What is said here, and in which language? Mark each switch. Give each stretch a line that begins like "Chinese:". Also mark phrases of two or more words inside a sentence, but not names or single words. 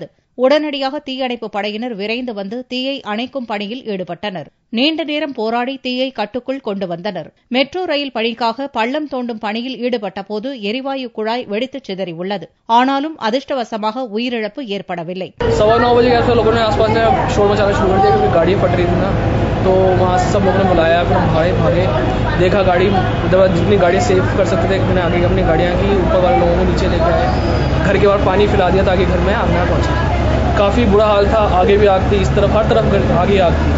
Tamil: உடனடியாக தீயணைப்புப் படையினர் விரைந்து வந்து தீயை அணைக்கும் பணியில் ஈடுபட்டனர். நீண்ட நேரம் போராடி தீயை கட்டுக்குள் கொண்டு வந்தனர். மெட்ரோ ரயில் பணிக்காக பள்ளம் தோண்டும் பணியில் ஈடுபட்டபோது எரிவாயு குழாய் வெடித்து சிதறியுள்ளது. ஆனாலும் அதிர்ஷ்டவசமாக உயிரிழப்பு ஏற்படவில்லை.
Hindi: तो वहाँ से सब लोगों ने बुलाया, फिर हम भागे देखा गाड़ी जितनी गाड़ियाँ सेव कर सकते थे मैंने आगे अपनी गाड़ियाँ की ऊपर वाले लोगों को नीचे लेके आए, घर के बाहर पानी फैला दिया ताकि घर में आग ना पहुँचे। काफ़ी बुरा हाल था, आगे भी आग थी, इस तरफ हर तरफ आगे आग थी।